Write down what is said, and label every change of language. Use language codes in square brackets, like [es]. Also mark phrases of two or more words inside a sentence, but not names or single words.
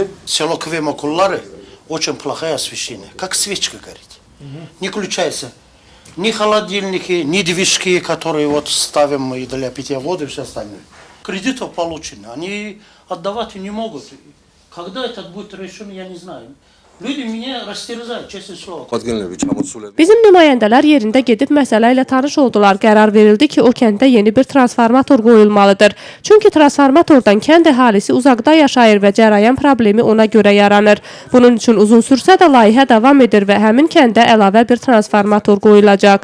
[ru] Село Квемокуллары очень плохое освещение, как свечка горит. Не включается ни холодильники, ни движки, которые вот ставим мы для питья воды и все остальное. Кредитов получено, они отдавать не могут. Когда это будет решено, я не знаю. Люди меня растерзают, честное слово. [az] Bizim nümayəndələr yerində gedib məsələ ilə tanış oldular. Qərar verildi ki, o kəndə yeni bir transformator qoyulmalıdır. Çünki transformatordan kənd əhalisi uzaqda yaşayır və cərəyan problemi ona görə yaranır. Bunun üçün uzun sürsə də layihə davam edir və həmin kəndə əlavə bir transformator qoyulacaq.